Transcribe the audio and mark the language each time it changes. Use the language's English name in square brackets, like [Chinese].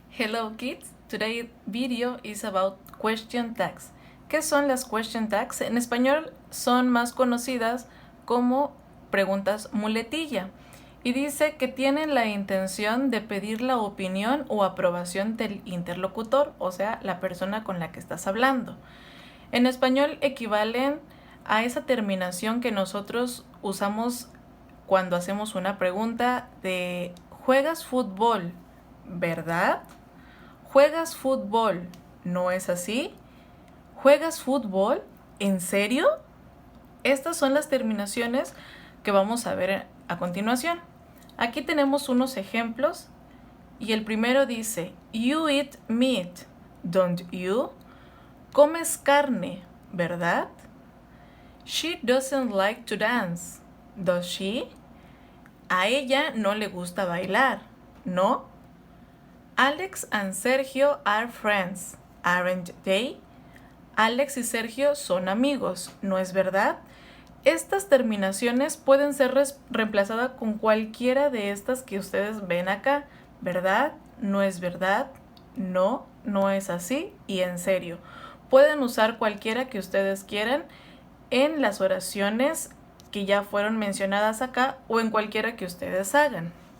[English] Hello kids, today's video is about question tags. [Spanish] ¿Qué son las question tags? En español son más conocidas como preguntas muletilla y dice que tienen la intención de pedir la opinión o aprobación del interlocutor, o sea, la persona con la que estás hablando. En español equivalen a esa terminación que nosotros usamos cuando hacemos una pregunta de ¿juegas fútbol? ¿Verdad? ¿Juegas fútbol? ¿No es así? ¿Juegas fútbol? ¿En serio? Estas son las terminaciones que vamos a ver a continuación. Aquí tenemos unos ejemplos y el primero dice, [English] You eat meat, don't you? [Spanish] Comes carne, ¿verdad? [English] She doesn't like to dance, does she? [Spanish] A ella no le gusta bailar, ¿no? [English] Alex and Sergio are friends, aren't they? [Spanish] Alex y Sergio son amigos, ¿no es verdad? Estas terminaciones pueden ser reemplazadas con cualquiera de estas que ustedes ven acá, ¿verdad? ¿No es verdad? No, no es así y en serio. Pueden usar cualquiera que ustedes quieran en las oraciones que ya fueron mencionadas acá o en cualquiera que ustedes hagan.